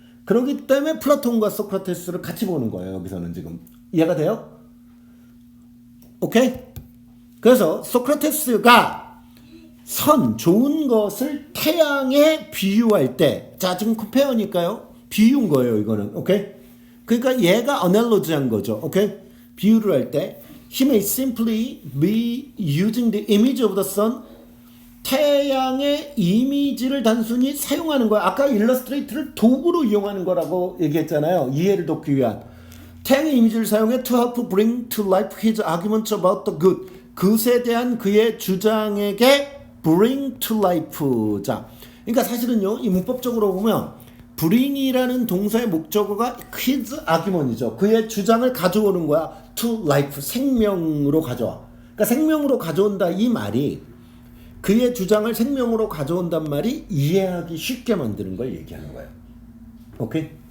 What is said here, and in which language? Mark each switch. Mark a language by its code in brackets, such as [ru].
[ko] 그렇기 때문에 플라톤과 소크라테스를 같이 보는 거예요. 여기서는 지금. 이해가 돼요? 오케이? 그래서 소크라테스가 좋은 것을 태양에 비유할 때, 자, 지금 컴페어니까요. 비유인 거예요, 이거는. 오케이? 그러니까 얘가 어널로지한 거죠. 오케이? 비유를 할 때, [en] he may simply be using the image of the sun. [ko] 태양의 이미지를 단순히 사용하는 거야. 아까 일러스트레이트를 도구로 이용하는 거라고 얘기했잖아요. 이해를 돕기 위한. 태양의 이미지를 사용해 [en] to help bring to life his arguments about the good. [ko] 그것에 대한 그의 주장에게 [en] bring to life. [ko] 자, 그러니까 사실은요, 이 문법적으로 보면 bring이라는 동사의 목적어가 [en] his argument [ko] 이죠. 그의 주장을 가져오는 거야. [en] to life, [ko] 생명으로 가져와. 그러니까 생명으로 가져온다 이 말이 그의 주장을 생명으로 가져온단 말이 이해하기 쉽게 만드는 걸 얘기하는 거예요. 오케이?